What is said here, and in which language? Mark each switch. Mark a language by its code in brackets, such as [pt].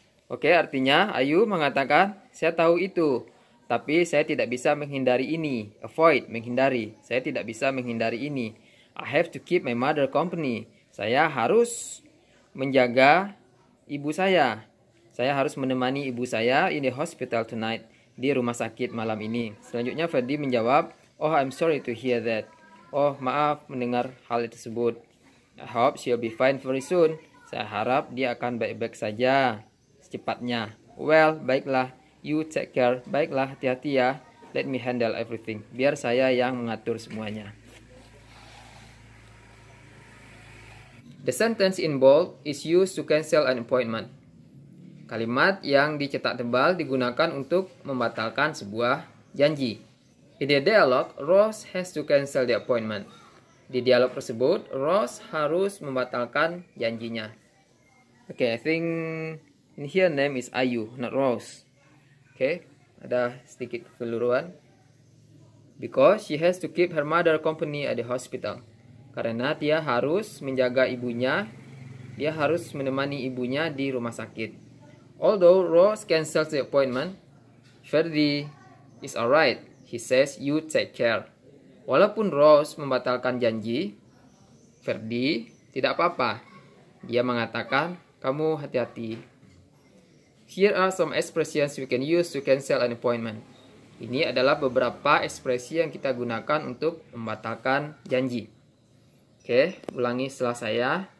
[id] Oke, artinya Ayu mengatakan, saya tahu itu, tapi saya tidak bisa menghindari ini. Avoid, menghindari. Saya tidak bisa menghindari ini. [en] I have to keep my mother company. [id] Saya harus menjaga ibu saya. Saya harus menemani ibu saya [en] in the hospital tonight. [id] Di rumah sakit malam ini. Selanjutnya Ferdi menjawab, [en] oh, I'm sorry to hear that. [id] Oh, maaf mendengar hal tersebut. [en] I hope she'll be fine very soon. [id] Saya harap dia akan baik-baik saja secepatnya. [en] Well, [id] baiklah. [en] You take care. [id] Baiklah, hati-hati ya. [en] Let me handle everything. [id] Biar saya yang mengatur semuanya. [en] The sentence in bold is used to cancel an appointment. [id] Kalimat yang dicetak tebal digunakan untuk membatalkan sebuah janji. [en] In the dialogue, Rose has to cancel the appointment. [id] Di dialog tersebut, Rose harus membatalkan janjinya. [en] Okay, I think in here name is Ayu, not Rose. Okay, [id] ada sedikit kekeliruan. [en] Because she has to keep her mother company at the hospital. [id] Karena dia harus menjaga ibunya, dia harus menemani ibunya di rumah sakit. [en] Although Rose cancels the appointment, Ferdi is alright. He says you take care. [id] Walaupun Rose membatalkan janji, Ferdi tidak apa-apa. Dia mengatakan, kamu hati-hati. [en] Here are some expressions we can use to cancel an appointment. [id] Ini adalah beberapa ekspresi yang kita gunakan untuk membatalkan janji. Oke, ulangi setelah saya.